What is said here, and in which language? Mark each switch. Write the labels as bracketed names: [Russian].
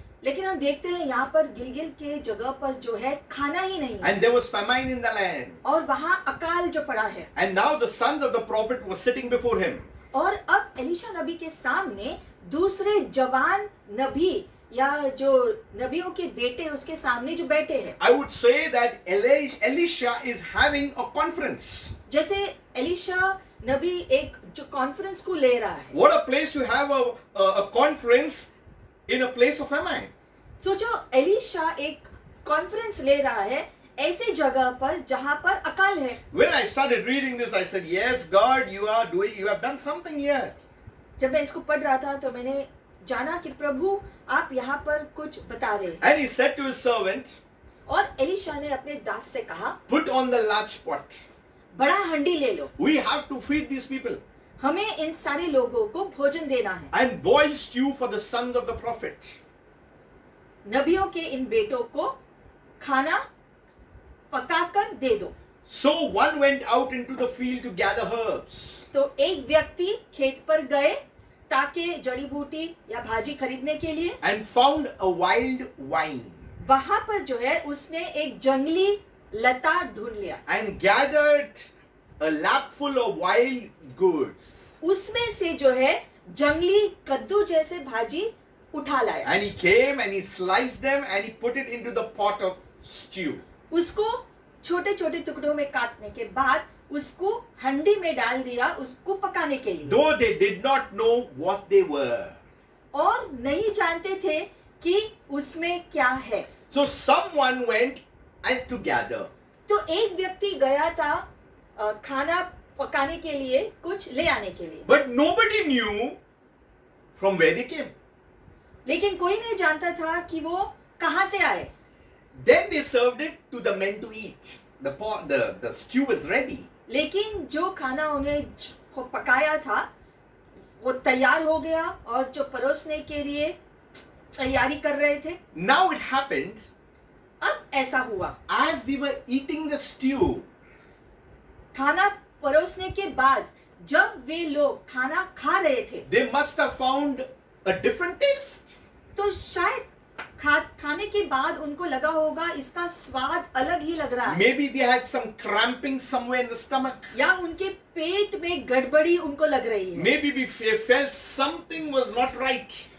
[Hindi] लेकिन हम देखते हैं यहाँ पर गिलगिल के जगह पर जो है खाना ही नहीं है [English] And there was famine in the land. [Hindi] और वहाँ अकाल जो पड़ा है। [English] And now the sons of the prophet were sitting before him. [Hindi] और अब एलिशा नबी के सामने दूसरे जवान नबी या जो नबियों के बेटे उसके सामने जो बैठे हैं। [English] I would say that Elisha is having a conference. [Hindi] जैसे एलिशा नबी एक जो कॉन्फ्रेंस को ले रहा है। [English] What a place to have a conference in a place of famine. [Hindi] सोचो एलिशा एक कॉन्फ्रेंस ले रहा है ऐसे जगह पर जहां पर अकाल है। [English] When I started reading this, I said, yes, God, you have done something here. [Hindi] जब मैं इसको पढ़ रहा था तो मैंने जाना कि प्रभु आप यहाँ पर कुछ बता रहे हैं। [English] And he said to his servant, [Hindi] और एलिशा ने अपने दास से कहा, [English] put on the large pot. [Hindi] बड़ा हंडी ले लो, [English] We have to feed these people. [Hindi] हमें इन सारे लोगों को भोजन देना है। [English] And boil stew for the sons of the prophet. [Hindi] नबियों के इन बेटों को खाना पकाकर दे दो। [English] So one went out into the field to gather herbs. [Hindi] तो एक व्यक्ति खेत पर गए ताकि जड़ी बूटी या भाजी खरीदने के लिए, [English] And found a wild vine. [Hindi] वहां पर जो है उसने एक जंगली लता ढूंढ लिया। [English] And gathered a lapful of wild goods. [Hindi] उसमें से जो है जंगली कद्दू जैसे भाजी उठा लाया। [English] And he came and he sliced them and he put it into the pot of stew. [Hindi] उसको छोटे छोटे टुकड़ों में काटने के बाद उसको हंडी में डाल दिया उसको पकाने के लिए। [English] Though they did not know what they were. [Hindi] और नहीं जानते थे कि उसमें क्या है। [English] So someone went and to gather. [Hindi] तो एक व्यक्ति गया था खाना पकाने के लिए, कुछ ले आने के लिए। [English] But nobody knew from where they came. [Hindi] लेकिन कोई नहीं जानता था कि वो कहाँ से आए। [English] Then they served it to the men to eat. The stew was ready. [Hindi] लेकिन जो खाना उन्हें पकाया था वो तैयार हो गया और जो परोसने के लिए तैयारी कर रहे थे। [English] Now it happened, [Hindi] अब ऐसा हुआ, [English] as they were eating the stew, [Hindi] खाना परोसने के बाद जब वे लोग खाना खा रहे थे [English] they must have found a different taste. [Hindi] तो शायद खाने के बाद उनको लगा होगा इसका स्वाद अलग ही लग रहा है, [English] Maybe they had some cramping somewhere in the stomach. [Hindi] या उनके पेट में गड़बड़ी उनको लग रही है, [English] Maybe we felt something was not right.